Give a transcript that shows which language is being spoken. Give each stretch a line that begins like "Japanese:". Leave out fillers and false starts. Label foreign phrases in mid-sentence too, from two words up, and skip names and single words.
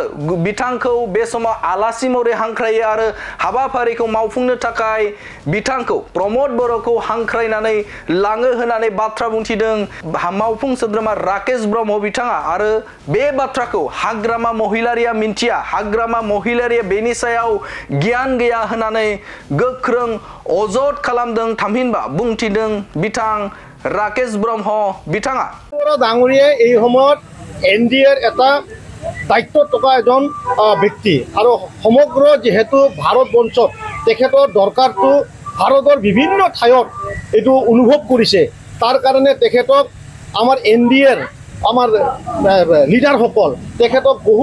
Bodo: बिथांखौ बे समाव आलासि महरै हांख्रायो आरो हाबाफारिखौ मावफुंनो थाखाय बिथांखौ प्रमोद बर'खौ हांख्रायनानै लाङो होननानै बाथ्रा बुंथिदों मावफुं सोद्रोमा राकेश ब्रह्म बिथाङा आरो बे बाथ्राखौ हाग्रामा महिलारिया मिन्थिया हाग्रामा महिलारिया बेनि सायाव गियान गैया होननानै गोख्रों अजद खालामदों थामहिनबा बुंथिदों बिथां राकेश ब्रह्म बिथाङा
Assamese: ডাঙৰীয়াই এই সময়ত এনডিএৰ এটা দায়িত্বত থকা এজন ব্যক্তি আৰু সমগ্ৰ যেহেতু ভাৰতবৰ্ষত তেখেতৰ দৰকাৰটো ভাৰতৰ বিভিন্ন ঠাইত এইটো অনুভৱ কৰিছে তাৰ কাৰণে তেখেতক আমাৰ এনডিএৰ আমাৰ লিডাৰসকল তেখেতক বহু